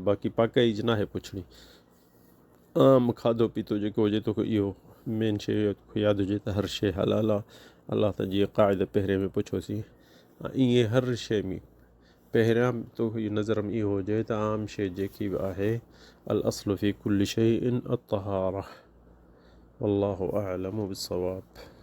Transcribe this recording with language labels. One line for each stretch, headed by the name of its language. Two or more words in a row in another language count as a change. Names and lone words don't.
Sindhi: बाक़ी पाकाई जी नाहे पुछणी। आम खाधो पीतो जेको हुजे तोखे इहो मेन शइ यादि हुजे त हर शइ हलाल आहे। अलाह त जीअं क़ाइदो पहिरें में पुछोसीं, ईअं हर शइ में पहिरियां तोखे नज़र में इहो हुजे त आम शइ जेकी बि आहे
Arabic: الأصل في كل شيء الطهارة. والله أعلم بالصواب.